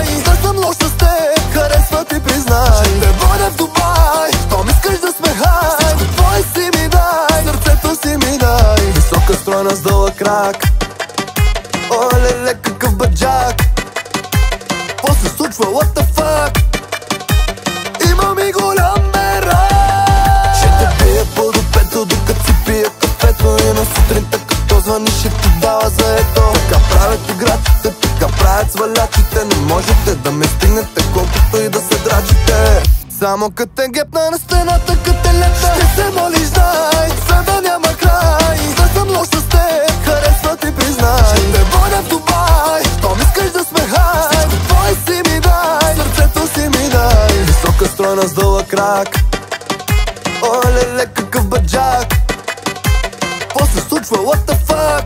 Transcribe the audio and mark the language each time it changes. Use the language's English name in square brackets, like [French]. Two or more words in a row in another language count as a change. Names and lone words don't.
[Bulgarian] Да съм лош с теб, харесва ти признай. Ще те боря в Дубай, щом искаш да сме хай. Всичко твое си ми дай, сърцето си ми дай. Висока стройна с дълъг крак, о, леле, какъв баджак. Какво се случва, [English] what the fuck? [Bulgarian] Имам и голям мерак. Ще те пия по допето, докато си пия кафето. И на сутринта като звъни, ще ти дава заето. Така правят играчите, така правят свалячите. Не можете да ме стигнете, колкото и да се драчите. Само като те гепна на стената, като те лепна, ще се молиш, дай, за да няма край. Да съм лош с теб, харесва ти признай. Ще те боря в Дубай, щом искаш да сме хай. Всичко твое си ми дай, сърцето си ми дай. Висока стройна с дълъг крак, о, леле, какъв баджак. Какво се случва, [English] what the fuck?